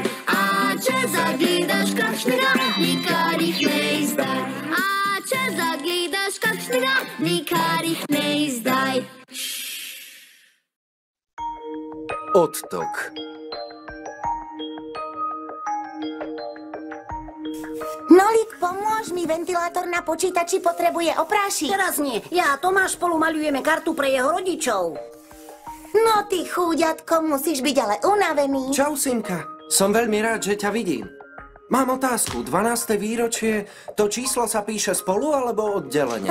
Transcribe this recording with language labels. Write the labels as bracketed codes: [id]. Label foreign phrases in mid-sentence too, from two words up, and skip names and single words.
[sl] A če zagledaš kakšnega nikar jih ne izdaj. A če zagledaš kakšnega nikar jih ne izdaj. Odtok. [sk] Nolík, pomôž mi, ventilátor na počítači potrebuje oprášiť. Teraz nie, ja a Tomáš spolu maľujeme kartu pre jeho rodičov. No ty chúďatko, musíš byť ale unavený. Čau, Simka. Som veľmi rád, že ťa vidím. Mám otázku. 12. výročie, to číslo sa píše spolu alebo oddelenie?